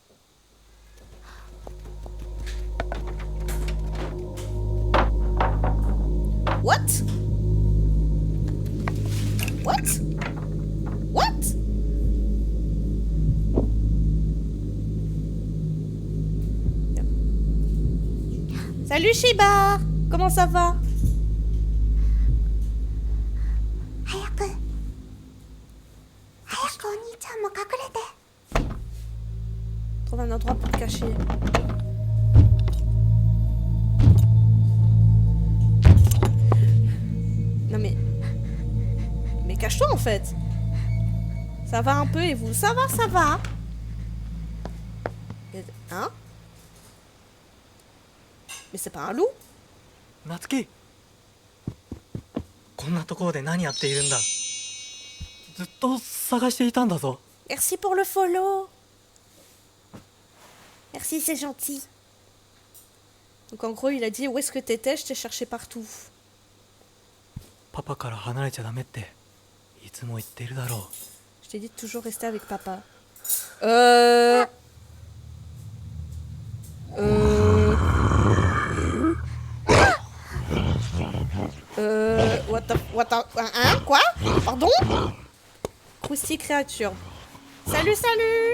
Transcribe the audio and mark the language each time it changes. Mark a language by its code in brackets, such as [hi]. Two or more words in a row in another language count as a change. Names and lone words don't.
[en] What? What? What? [fr] Salut Shiba! Comment ça va? [ja] 早くお兄ちゃんも隠れて。 [fr] Trouve un endroit pour te cacher. Non mais... Mais cache-toi en fait. Ça va un peu et vous? Ça va, ça va. Hein? Mais c'est pas un loup? [ja] 夏希、こんなところで何やっているんだ。ずっと探していたんだぞ。 [fr] Merci pour le follow. Merci, c'est gentil. Donc en gros, il a dit où est-ce que t'étais? Je t'ai cherché partout. [ja] パパから離れちゃダメっていつも言ってるだろう。 [fr] Je t'ai dit de toujours rester avec papa. Hein? Quoi? Pardon? Crousty créature. Salut, salut!